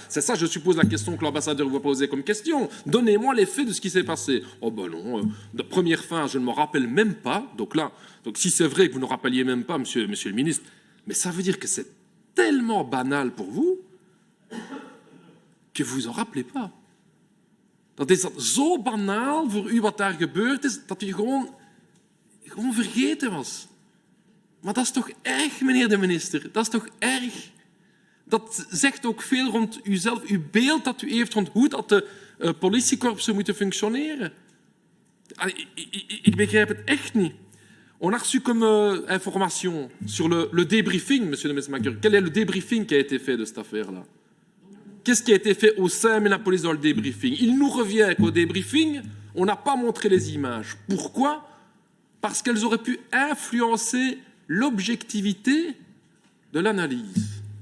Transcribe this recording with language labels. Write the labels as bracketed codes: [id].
[fr] C'est ça, je suppose, la question que l'ambassadeur vous a posée comme question. Donnez-moi les faits de ce qui s'est passé. Oh ben non, de première fin, je ne m'en rappelle même pas. Donc si c'est vrai que vous ne rappeliez même pas, monsieur le ministre, mais ça veut dire que c'est tellement banal pour vous que vous vous en rappelez pas. [nl] Dat is zo banaal voor u wat daar gebeurd is, dat u gewoon vergeten was. Maar dat is toch erg, meneer de minister? Dat is toch erg? Dat zegt ook veel rond uzelf, uw beeld dat u heeft rond hoe dat de politiekorpsen moeten functioneren. Ik begrijp het echt niet. [fr] On a reçu comme information sur le débriefing, monsieur de Mesmaeker. Quel est le débriefing qui a été fait de cette affaire-là? Qu'est-ce qui a été fait au sein de la police dans le débriefing? Il nous revient qu'au débriefing, on n'a pas montré les images. Pourquoi? Parce qu'elles auraient pu influencer l'objectivité de l'analyse.